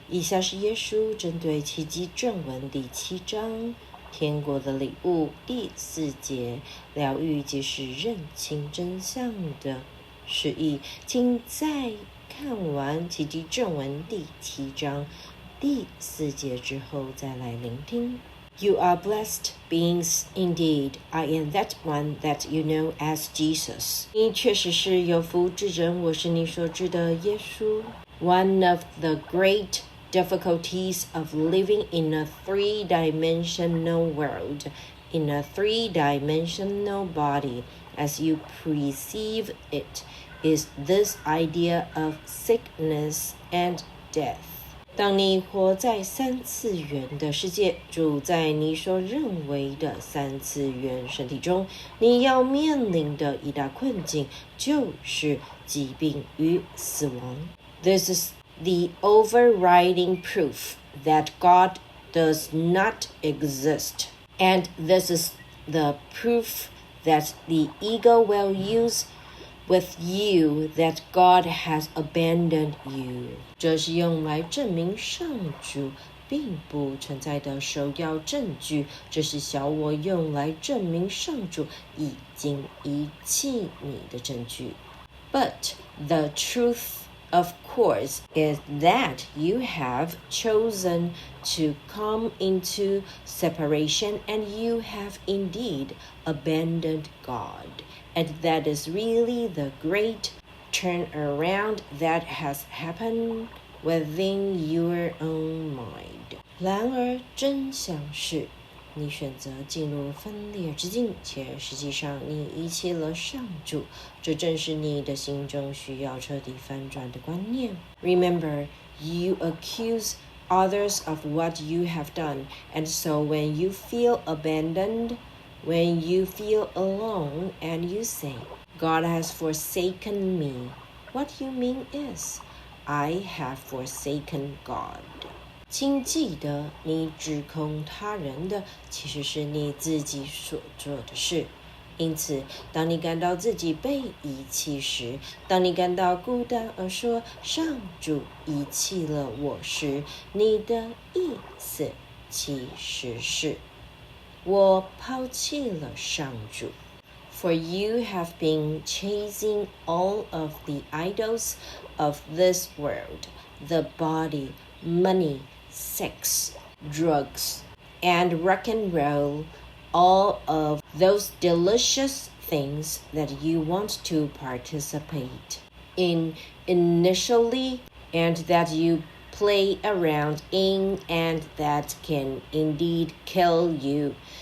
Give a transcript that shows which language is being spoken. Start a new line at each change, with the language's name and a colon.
Chinese: 以下是耶稣针对奇迹正文第7章天国的礼物第4节疗愈即是认清真相的释义，请在看完奇迹正文第7章第4节之后再来聆听。
English: You are blessed beings indeed. I am that one that you know as Jesus.
Chinese: 你确实是有福之人，我是你所知的耶稣。
English: One of the great difficulties of living in a three-dimensional world, in a three-dimensional body, as you perceive it, is this idea of sickness and death.
Chinese: 当你活在三次元的世界，住在你所认为的三次元身体中，你要面临的一大困境就是疾病与死亡。
English: This is the overriding proof that God does not exist, and this is the proof that the ego will use with you that God has abandoned you.
Chinese: 这是用来证明上主并不存在的首要证据，这是小我用来证明上主已经遗弃你的证据。
English: But the truth, of course, is that you have chosen to come into separation, and you have indeed abandoned God.And that is really the great turnaround that has happened within your own mind.
Chinese: 然而真相是，你选择进入分裂之境，且实际上你遗弃了上主，这正是你的心中需要彻底翻转的观念。
English: Remember, you accuse others of what you have done, and so when you feel abandoned,When you feel alone and you say, God has forsaken me, what you mean is, I have forsaken God.
Chinese: 请记得，你指控他人的，其实是你自己所做的事。因此，当你感到自己被遗弃时，当你感到孤单而说上主遗弃了我时，你的意思其实是我抛弃了上主。
English: For you have been chasing all of the idols of this world, the body, money, sex, drugs, and rock and roll, all of those delicious things that you want to participate in initially, and that you play around in, and that can indeed kill you.